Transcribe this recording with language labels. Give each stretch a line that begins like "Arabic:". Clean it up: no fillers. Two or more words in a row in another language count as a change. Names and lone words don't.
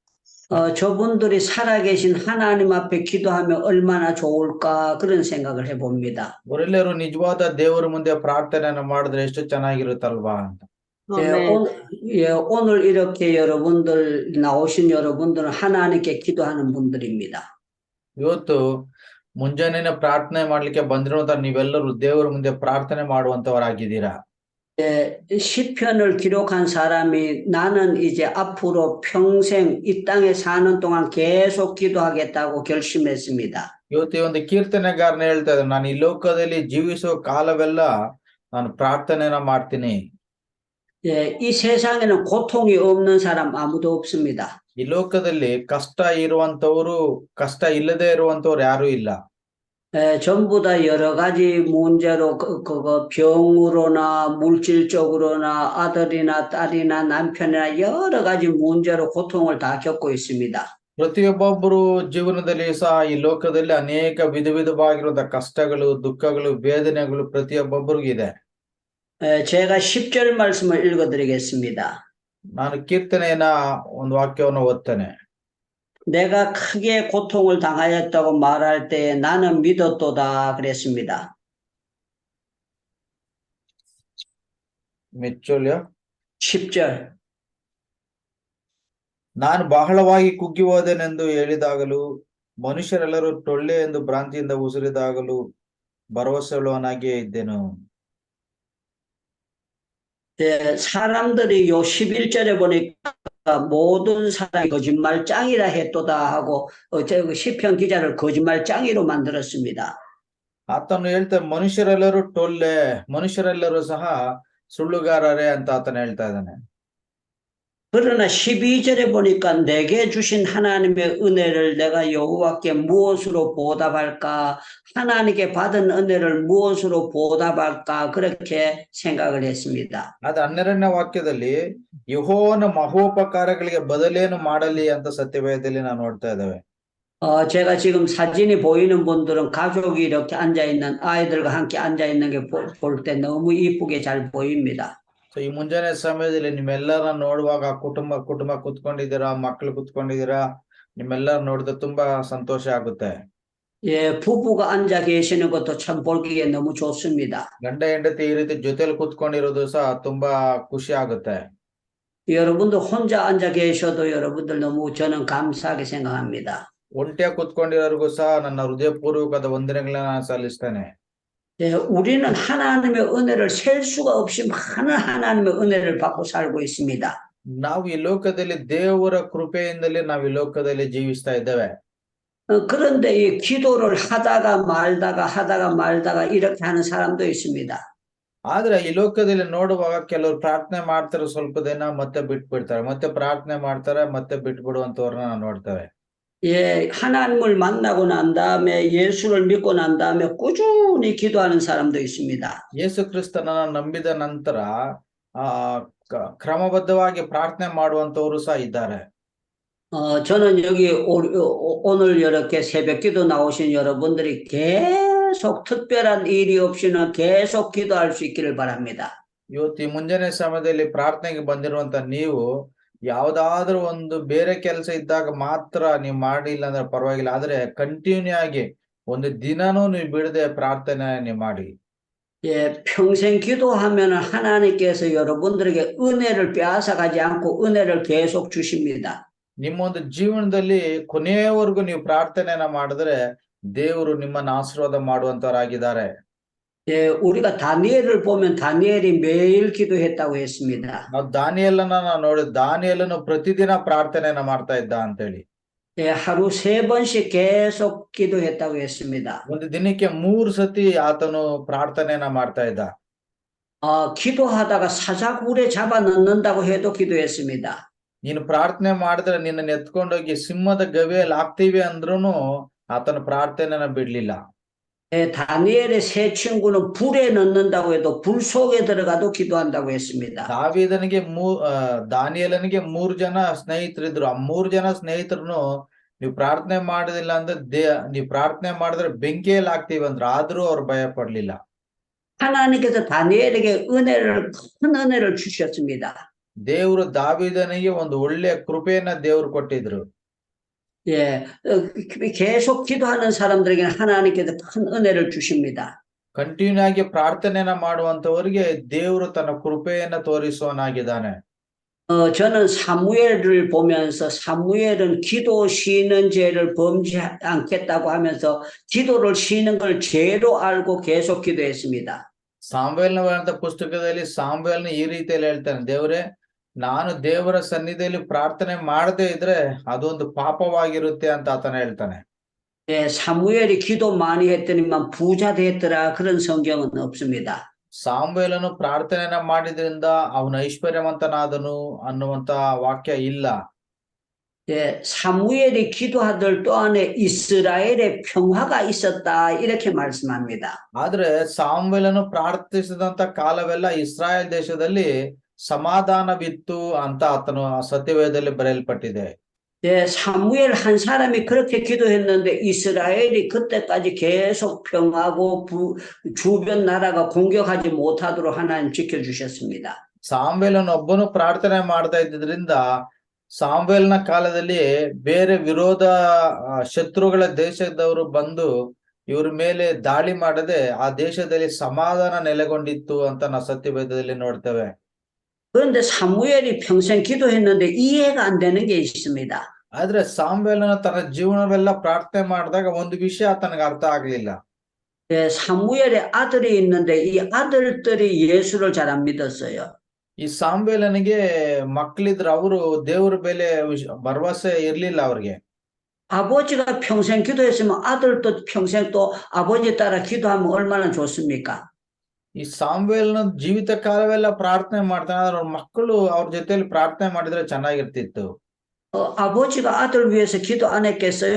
Korean: 저분들이 살아계신 하나님 앞에 기도하면 얼마나 좋을까 그런 생각을 해봅니다.
Kannada: ಅವರೆಲ್ಲರೂ ನಿಜವಾದ ದೇವರ ಮುಂದೆ ಪ್ರಾರ್ಥನೆಯನ್ನು ಮಾಡಿದ್ರೆ ಎಷ್ಟು ಚೆನ್ನಾಗಿರುತ್ತಲ್ವಾ ಅಂತ.
Korean: 예, 오늘 이렇게 여러분들 나오신 여러분들은 하나님께 기도하는 분들입니다.
Kannada: ಇವತ್ತು ಮುಂಜಾನೆ ಪ್ರಾರ್ಥನೆ ಮಾಡ್ಲಿಕ್ಕೆ ಬಂದಿರುವಂತ ನೀವೆಲ್ಲರೂ ದೇವರ ಮುಂದೆ ಪ್ರಾರ್ಥನೆ ಮಾಡುವಂತವರಾಗಿದ್ದೀರಾ.
Korean: 예, 시편을 기록한 사람이 나는 이제 앞으로 평생 이 땅에 사는 동안 계속 기도하겠다고 결심했습니다.
Kannada: ಇವತ್ತು ಈ ಒಂದು ಕೀರ್ತನೆಗಾರನ ಹೇಳ್ತಾ ಇದ್ದಾರೆ, ನಾನು ಈ ಲೋಕದಲ್ಲಿ ಜೀವಿಸುವ ಕಾಲವೆಲ್ಲ ನಾನು ಪ್ರಾರ್ಥನೆನ ಮಾಡ್ತೀನಿ.
Korean: 예, 이 세상에는 고통이 없는 사람 아무도 없습니다.
Kannada: ಈ ಲೋಕದಲ್ಲಿ ಕಷ್ಟ ಇರುವಂತವರು, ಕಷ್ಟ ಇಲ್ಲದೆ ಇರುವಂತವ್ರು ಯಾರು ಇಲ್ಲ.
Korean: 전부 다 여러 가지 문제로 그거 병으로나 물질적으로나 아들이나 딸이나 남편이나 여러 가지 문제로 고통을 다 겪고 있습니다.
Kannada: ಪ್ರತಿಯೊಬ್ಬೊಬ್ಬರು ಜೀವನದಲ್ಲಿ ಸಹ ಈ ಲೋಕದಲ್ಲಿ ಅನೇಕ ವಿಧವಾಗಿರುವಂತಹ ಕಷ್ಟಗಳು, ದುಃಖಗಳು, ವೇದನೆಗಳು ಪ್ರತಿಯೊಬ್ಬೊಬ್ಬರಿಗೂ ಇದೆ.
Korean: 제가 10절 말씀을 읽어드리겠습니다.
Kannada: ನಾನು ಕೀರ್ತನೆಯನ್ನ ಒಂದು ವಾಕ್ಯವನ್ನು ಓದ್ತೇನೆ.
Korean: 내가 크게 고통을 당하였다고 말할 때 나는 믿었도다 그랬습니다. 몇 절이야? 10절.
Kannada: ನಾನು ಬಹಳವಾಗಿ ಕುಗ್ಗಿ ಹೋದೆನೆಂದು ಹೇಳಿದಾಗಲೂ, ಮನುಷ್ಯರೆಲ್ಲರೂ ಟೊಳ್ಳೆ ಎಂದು ಭ್ರಾಂತಿಯಿಂದ ಉಸಿರಿದಾಗಲೂ ಭರವಸೆಯುಳ್ಳವನಾಗಿಯೇ ಇದ್ದೆನು.
Korean: 예, 사람들이 요 11절에 보니까 모든 사람이 거짓말장이라 했도다 하고 시편 기자를 거짓말장이로 만들었습니다.
Kannada: ಆತನು ಹೇಳ್ತಾ ಮನುಷ್ಯರೆಲ್ಲರೂ ಟೊಳ್ಳೆ, ಮನುಷ್ಯರೆಲ್ಲರೂ ಸಹ ಸುಳ್ಳುಗಾರರೇ ಅಂತ ಆತನು ಹೇಳ್ತಾ ಇದ್ದಾನೆ.
Korean: 그러나 12절에 보니까 내게 주신 하나님의 은혜를 내가 여호와께 무엇으로 보답할까? 하나님께 받은 은혜를 무엇으로 보답할까? 그렇게 생각을 했습니다.
Kannada: ಅದು 12ನೇ ವಾಕ್ಯದಲ್ಲಿ ಯೆಹೋವನ ಮಹೋಪಕಾರಗಳಿಗೆ ಬದಲೇನು ಮಾಡಲಿ ಅಂತ ಸತ್ಯವೇದದಲ್ಲಿ ನಾವು ನೋಡ್ತಾ ಇದ್ದೇವೆ.
Korean: 제가 지금 사진이 보이는 분들은 가족이 이렇게 앉아 있는 아이들과 함께 앉아 있는 게 볼 때 너무 이쁘게 잘 보입니다.
Kannada: ಸೊ ಈ ಮುಂಜಾನೆ ಸಮಯದಲ್ಲಿ ನಿಮ್ಮೆಲ್ಲರ ನೋಡುವಾಗ ಕುಟುಂಬ ಕುತ್ಕೊಂಡಿದ್ದೀರಾ, ಮಕ್ಕಳು ಕುತ್ಕೊಂಡಿದ್ದೀರಾ, ನಿಮ್ಮೆಲ್ಲರ ನೋಡಿದ್ರೆ ತುಂಬಾ ಸಂತೋಷ ಆಗುತ್ತೆ.
Korean: 예, 부부가 앉아 계시는 것도 참 보기에 너무 좋습니다.
Kannada: ಗಂಡ ಹೆಂಡತಿ ಈ ರೀತಿ ಜೊತೆಲಿ ಕುತ್ಕೊಂಡಿರೋದು ಸಹ ತುಂಬಾ ಖುಷಿ ಆಗುತ್ತೆ.
Korean: 여러분도 혼자 앉아 계셔도 여러분들 너무 저는 감사하게 생각합니다.
Kannada: ಒಂಟಿಯಾಗಿ ಕುತ್ಕೊಂಡಿರೋರ್ಗೂ ಸಹ ನನ್ನ ಹೃದಯಪೂರ್ವಕವಾದ ವಂದನೆಗಳನ್ನ ನಾನು ಸಲ್ಲಿಸ್ತೇನೆ.
Korean: 예, 우리는 하나님의 은혜를 셀 수가 없이 많은 하나님의 은혜를 받고 살고 있습니다.
Kannada: ನಾವು ಈ ಲೋಕದಲ್ಲಿ ದೇವರ ಕೃಪೆಯಿಂದಲೇ ನಾವು ಈ ಲೋಕದಲ್ಲಿ ಜೀವಿಸ್ತಾ ಇದ್ದೇವೆ.
Korean: 그런데 이 기도를 하다가 말다가 ಇ렇게 하는 사람도 있습니다.
Kannada: ಆದ್ರೆ ಈ ಲೋಕದಲ್ಲಿ ನೋಡುವಾಗ ಕೆಲವರು ಪ್ರಾರ್ಥನೆ ಮಾಡ್ತಾರೆ, ಸ್ವಲ್ಪ ದಿನ ಮತ್ತೆ ಬಿಟ್ಬಿಡ್ತಾರೆ, ಮತ್ತೆ ಪ್ರಾರ್ಥನೆ ಮಾಡ್ತಾರೆ, ಮತ್ತೆ ಬಿಟ್ಬಿಡುವಂತವ್ರನ್ನ ನಾವು ನೋಡ್ತೇವೆ.
Korean: 예, 하나님을 만나고 난 다음에 예수를 믿고 난 다음에 꾸준히 기도하는 사람도 있습니다.
Kannada: ಯೇಸು ಕ್ರಿಸ್ತನನ್ನ ನಂಬಿದ ನಂತರ ಆ ಕ್ರಮಬದ್ಧವಾಗಿ ಪ್ರಾರ್ಥನೆ ಮಾಡುವಂತವರು ಸಹ ಇದ್ದಾರೆ.
Korean: 저는 여기 오늘 이렇게 새벽 기도 나오신 여러분들이 계속 특별한 일이 없이는 계속 기도할 수 있기를 바랍니다.
Kannada: ಇವತ್ತು ಈ ಮುಂಜಾನೆ ಸಮಯದಲ್ಲಿ ಪ್ರಾರ್ಥನೆಗೆ ಬಂದಿರುವಂತ ನೀವು ಯಾವ್ದಾದ್ರೂ ಒಂದು ಬೇರೆ ಕೆಲಸ ಇದ್ದಾಗ ಮಾತ್ರ ನೀವು ಮಾಡಿಲ್ಲ ಅಂದ್ರೆ ಪರವಾಗಿಲ್ಲ, ಆದ್ರೆ ಕಂಟಿನ್ಯೂ ಆಗಿ ಒಂದು ದಿನಾನೂ ನೀವು ಬಿಡದೆ ಪ್ರಾರ್ಥನೆ ನೀವು ಮಾಡಿ.
Korean: 예, 평생 기도하면 하나님께서 여러분들에게 은혜를 빼앗아가지 않고 은혜를 계속 주십니다.
Kannada: ನಿಮ್ಮ ಒಂದು ಜೀವನದಲ್ಲಿ ಕೊನೆಯವರೆಗೂ ನೀವು ಪ್ರಾರ್ಥನೆಯನ್ನ ಮಾಡಿದ್ರೆ ದೇವರು ನಿಮ್ಮನ್ನ ಆಶೀರ್ವಾದ ಮಾಡುವಂತವರಾಗಿದ್ದಾರೆ.
Korean: 예, 우리가 다니엘을 보면 다니엘이 매일 기도했다고 했습니다.
Kannada: ನಾವು ದಾನಿಯೇಲನ ನೋಡಿ, ದಾನಿಯೇಲನು ಪ್ರತಿದಿನ ಪ್ರಾರ್ಥನೆಯನ್ನ ಮಾಡ್ತಾ ಇದ್ದ ಅಂತೇಳಿ.
Korean: 예, 하루 3번씩 계속 기도했다고 했습니다.
Kannada: ಒಂದು ದಿನಕ್ಕೆ 3 ಸತಿ ಆತನು ಪ್ರಾರ್ಥನೆಯನ್ನ ಮಾಡ್ತಾ ಇದ್ದ.
Korean: 기도하다가 사자굴에 잡아 넣는다고 해도 기도했습니다.
Kannada: ನೀನು ಪ್ರಾರ್ಥನೆ ಮಾಡಿದ್ರೆ ನಿನ್ನ ಎತ್ಕೊಂಡೋಗಿ ಸಿಂಹದ ಗವಿಯಲ್ಲಿ ಹಾಕ್ತೀವಿ ಅಂದ್ರೂನು ಆತನ ಪ್ರಾರ್ಥನೆನ ಬಿಡ್ಲಿಲ್ಲ.
Korean: 예, 다니엘의 세 친구는 불에 넣는다고 해도 불 속에 들어가도 기도한다고 했습니다.
Kannada: ದಾವೀದನಿಗೆ ದಾನಿಯೇಲನಿಗೆ 3 ಜನ ಸ್ನೇಹಿತರಿದ್ರು. ಆ 3 ಜನ ಸ್ನೇಹಿತರನ್ನು ನೀವು ಪ್ರಾರ್ಥನೆ ಮಾಡೋದಿಲ್ಲ ಅಂದ್ರೆ ನೀವು ಪ್ರಾರ್ಥನೆ ಮಾಡಿದ್ರೆ ಬೆಂಕಿಯಲ್ಲಿ ಹಾಕ್ತೀವಿ ಅಂದ್ರು, ಆದ್ರೂ ಅವ್ರು ಭಯ ಪಡ್ಲಿಲ್ಲ.
Korean: 하나님께서 다니엘에게 큰 은혜를 주셨습니다.
Kannada: ದೇವರು ದಾವೀದನಿಗೆ ಒಂದು ಒಳ್ಳೆಯ ಕೃಪೆಯನ್ನ ದೇವರು ಕೊಟ್ಟಿದ್ರು.
Korean: 예, 계속 기도하는 사람들에게는 하나님께서 큰 은혜를 주십니다.
Kannada: ಕಂಟಿನ್ಯೂ ಆಗಿ ಪ್ರಾರ್ಥನೆಯನ್ನ ಮಾಡುವಂತವರಿಗೆ ದೇವರು ತನ್ನ ಕೃಪೆಯನ್ನ ತೋರಿಸುವನಾಗಿದ್ದಾನೆ.
Korean: 저는 사무엘을 보면서 사무엘은 기도 쉬는 죄를 범지 않겠다고 하면서 기도를 쉬는 걸 죄로 알고 계속 기도했습니다.
Kannada: ಸಾಮ್ವೇಲನ ಪುಸ್ತಕದಲ್ಲಿ ಸಾಮ್ವೇಲನ ಈ ರೀತಿಯಲ್ಲಿ ಹೇಳ್ತಾನೆ, ದೇವರೇ, ನಾನು ದೇವರ ಸನ್ನಿಧಿಯಲ್ಲಿ ಪ್ರಾರ್ಥನೆ ಮಾಡದೇ ಇದ್ರೆ ಅದೊಂದು ಪಾಪವಾಗಿರುತ್ತೆ ಅಂತ ಆತನ ಹೇಳ್ತಾನೆ.
Korean: 예, 사무엘이 기도 많이 했더니만 부자 됐더라 그런 성경은 없습니다.
Kannada: ಸಾಮ್ವೇಲನು ಪ್ರಾರ್ಥನೆಯನ್ನ ಮಾಡಿದ್ರಿಂದ ಅವನು ಐಶ್ವರ್ಯವಂತನಾದನು ಅನ್ನುವಂತ ವಾಕ್ಯ ಇಲ್ಲ.
Korean: 예, 사무엘이 기도하던 동안에 이스라엘의 평화가 있었다 이렇게 말씀합니다.
Kannada: ಆದ್ರೆ ಸಾಮ್ವೇಲನು ಪ್ರಾರ್ಥಿಸಿದಂತ ಕಾಲವೆಲ್ಲ ಇಸ್ರಾಯೇಲ್ ದೇಶದಲ್ಲಿ ಸಮಾಧಾನವಿತ್ತು ಅಂತ ಆತನು ಸತ್ಯವೇದದಲ್ಲಿ ಬರೆಯಲ್ಪಟ್ಟಿದೆ.
Korean: 예, 사무엘 한 사람이 그렇게 기도했는데 이스라엘이 그때까지 계속 평화고 주변 나라가 공격하지 못하도록 하나님 지켜주셨습니다.
Kannada: ಸಾಮ್ವೇಲನು ಒಬ್ಬನು ಪ್ರಾರ್ಥನೆ ಮಾಡ್ತಾ ಇದ್ದಿದ್ರಿಂದ ಸಾಮ್ವೇಲನ ಕಾಲದಲ್ಲಿ ಬೇರೆ ವಿರೋಧ ಶತ್ರುಗಳ ದೇಶದವರು ಬಂದು ಇವ್ರ ಮೇಲೆ ದಾಳಿ ಮಾಡದೆ ಆ ದೇಶದಲ್ಲಿ ಸಮಾಧಾನ ನೆಲೆಗೊಂಡಿತ್ತು ಅಂತ ನಾವು ಸತ್ಯವೇದದಲ್ಲಿ ನೋಡ್ತೇವೆ.
Korean: 그런데 사무엘이 평생 기도했는데 이해가 안 되는 게 있습니다.
Kannada: ಆದ್ರೆ ಸಾಮ್ವೇಲನು ತನ್ನ ಜೀವನವೆಲ್ಲ ಪ್ರಾರ್ಥನೆ ಮಾಡಿದಾಗ ಒಂದು ವಿಷಯ ತನಗೆ ಅರ್ಥ ಆಗ್ಲಿಲ್ಲ.
Korean: 예, 사무엘의 아들이 있는데 이 아들들이 예수를 잘 안 믿었어요.
Kannada: ಈ ಸಾಮ್ವೇಲನಿಗೆ ಮಕ್ಕಳಿದ್ರು, ಅವರು ದೇವರ ಮೇಲೆ ಭರವಸೆ ಇರ್ಲಿಲ್ಲ ಅವ್ರಿಗೆ.
Korean: 아버지가 평생 기도했으면 아들도 평생 또 아버지 따라 기도하면 얼마나 좋습니까?
Kannada: ಈ ಸಾಮ್ವೇಲನ ಜೀವಿತ ಕಾಲವೆಲ್ಲ ಪ್ರಾರ್ಥನೆ ಮಾಡ್ತಾನೆ, ಆದ್ರೆ ಅವ್ರ ಮಕ್ಕಳು ಅವ್ರ ಜೊತೆಲಿ ಪ್ರಾರ್ಥನೆ ಮಾಡಿದ್ರೆ ಚೆನ್ನಾಗಿರ್ತಿತ್ತು.
Korean: 아버지가 아들 위해서 기도 안 했겠어요?